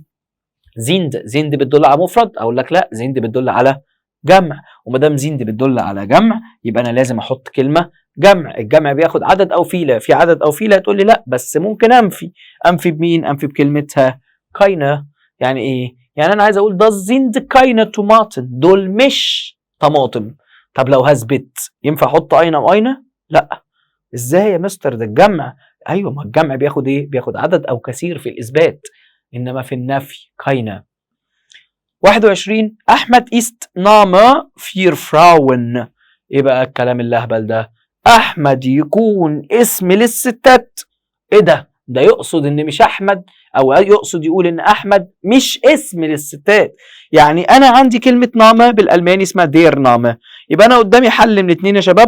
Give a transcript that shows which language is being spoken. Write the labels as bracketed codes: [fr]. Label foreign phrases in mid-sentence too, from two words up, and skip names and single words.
[ar] زيند. زيند بتدل على مفرد؟ اقول لك لا زيند بتدل على جمع، وما دام زيند بتدل على جمع يبقى انا لازم احط كلمه جمع، الجمع بياخد عدد او فيله، في عدد او فيله هتقول لي لا بس ممكن انفي بمين؟ انفي بكلمتها كاينه. يعني ايه؟ يعني انا عايز اقول [de] das sind keine Tomaten، [ar] دول مش طماطم. طب لو هثبت ينفع احط اين او اين؟ لا. ازاي يا مستر ده الجمع؟ ايوه ما الجمع بياخد ايه؟ بياخد عدد او كثير في الاثبات، انما في النفي keine. [de] 21 احمد ist Name für Frauen. [ar] ايه بقى الكلام اللهبل ده؟ احمد يكون اسم للستات. ايه ده؟ ده يقصد ان مش احمد، او يقصد يقول ان احمد مش اسم للستات. يعني انا عندي كلمه نامه بالالماني اسمها [de] der Name, [ar] يبقى انا قدامي حل من اتنين يا شباب.